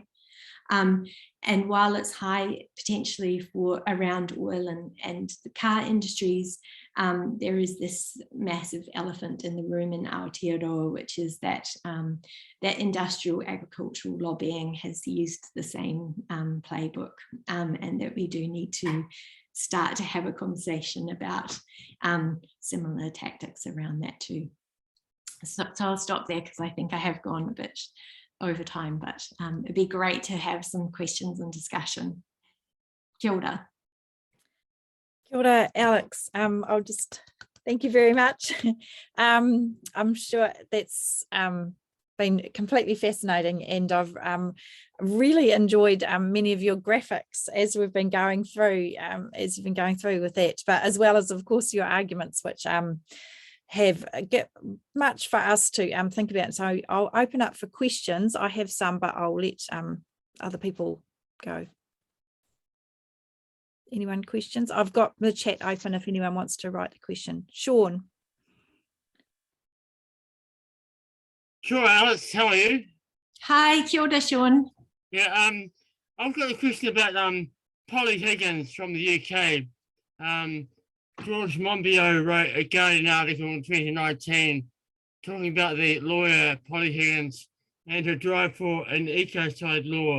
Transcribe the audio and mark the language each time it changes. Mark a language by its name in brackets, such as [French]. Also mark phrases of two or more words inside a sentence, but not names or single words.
[English] And while it's high potentially for around oil and the car industries, there is this massive elephant in the room in Aotearoa, which is that that industrial agricultural lobbying has used the same playbook, and that we do need to start to have a conversation about similar tactics around that too. So I'll stop there because I think I have gone a bit over time, but it'd be great to have some questions and discussion. [Māori] Kia ora. Kia ora, Alex. [English] I'll just thank you very much. I'm sure that's been completely fascinating, and I've really enjoyed many of your graphics as we've been going through, with that, but as well as, of course, your arguments, which have much for us to think about. So I'll open up for questions. I have some, but I'll let other people go. Anyone questions? I've got the chat open if anyone wants to write a question. Sean. Sure, Alice, how are you? [Māori] Hi, kia ora, Sean. [English] Yeah, I've got a question about Polly Higgins from the UK. George Monbiot wrote a Guardian article in 2019 talking about the lawyer Polly Higgins and her drive for an ecocide law.